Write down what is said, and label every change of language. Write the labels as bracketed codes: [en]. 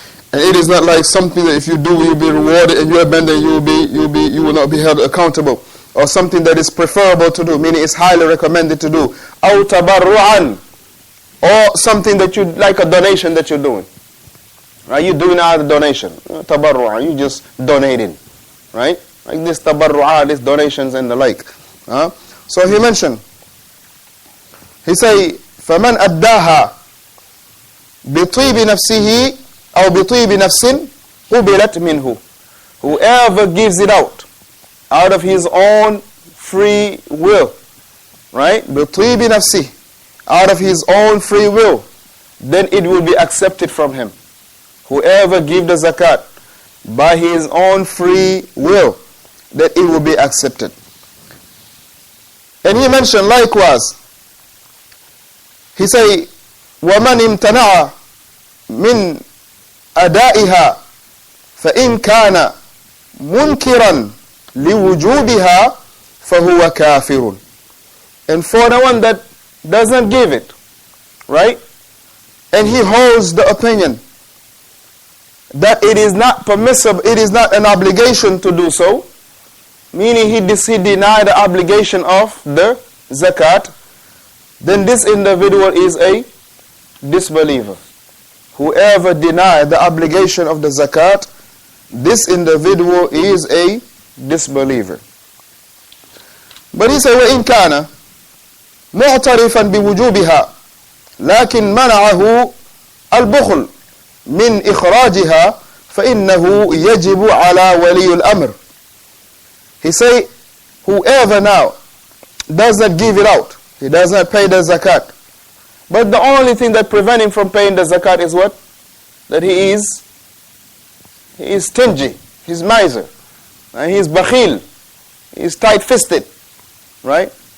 [en] And it is not like something that if you do, you'll be rewarded, and you abandon, you will not be held accountable. Or something that is preferable to do, meaning it's highly recommended to do. [ar] أو تبرعا, [en] or something that you like, a donation that you're doing. Right? You're doing out a donation. Tabarru'an, you just donating. Right? Like this tabarru'an, these donations and the like. So he mentioned, he say, [ar] فَمَنْ أَدَّاهَا بِطِيبِ نَفْسِهِ أو بِطِيبِ نَفْسٍ قُبِلَتْ مِنْهُ. [en] Whoever gives it out of his own free will, right? [ar] بِطِيبِ نَفْسِهِ, [en] out of his own free will, then it will be accepted from him. Whoever gives the zakat by his own free will, that it will be accepted. And he mentioned likewise, he say, [ar] وَمَنْ امْتَنَعَ مِنْ أَدَائِهَا فَإِنْ كَانَ مُنْكِرًا لِوُجُوبِهَا فَهُوَ كَافِرٌ. [en] And for the one that doesn't give it, right? And he holds the opinion that it is not permissible, it is not an obligation to do so, meaning he denied the obligation of the zakat, then this individual is a disbeliever. Whoever denied the obligation of the zakat, this individual is a disbeliever. But he said, [ar] وَإِنْ كَانَ مُعْتَرِفًا بِوُجُوبِهَا لكن منعه البخل من إخراجها فإنه يجب على ولي الأمر. [en] He say, whoever now does not give it out, he does not pay the zakat, but the only thing that prevents him from paying the zakat is what? That he is stingy, he's miser, and he's bakhil, he's tight-fisted, right?